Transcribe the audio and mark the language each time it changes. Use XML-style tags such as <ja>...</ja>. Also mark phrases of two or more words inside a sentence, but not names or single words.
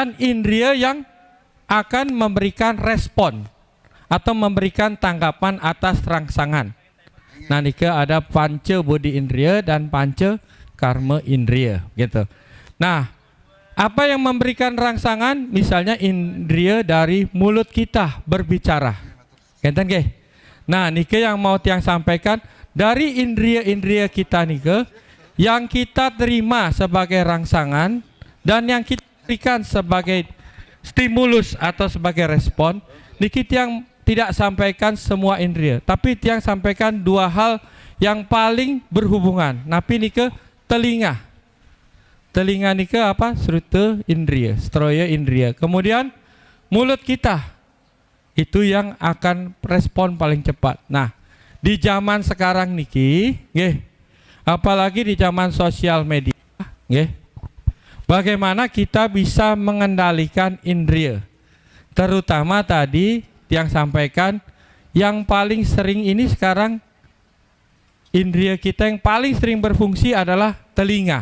<id>Dan indria yang akan memberikan respon atau memberikan tanggapan atas rangsangan. Nah, nika ada panca bodi indriya dan panca karma indriya gitu. Nah, apa yang memberikan rangsangan? Misalnya indriya dari mulut kita berbicara.</id> <ban>Enten nggih?</ban> <id>Nah, nika yang mau tiang sampaikan dari indriya-indriya kita nika yang kita terima sebagai rangsangan dan yang kita berikan sebagai stimulus atau sebagai respon,</id> <ban>niki tiang</ban> <id>tidak sampaikan semua indriya, tapi tiang sampaikan dua hal yang paling berhubungan.</id> <ban>Napi nika</ban> <id>telinga. Telinga nika apa? Sruta indriya, stroya indriya. Kemudian mulut kita. Itu yang akan respon paling cepat. Nah, di zaman sekarang</id> <ban>niki, nggih,</ban> <id>apalagi di zaman sosial media, nggih, bagaimana kita bisa mengendalikan indriya? Terutama tadi yang sampaikan yang paling sering ini sekarang indriya kita yang paling sering berfungsi adalah telinga.</id>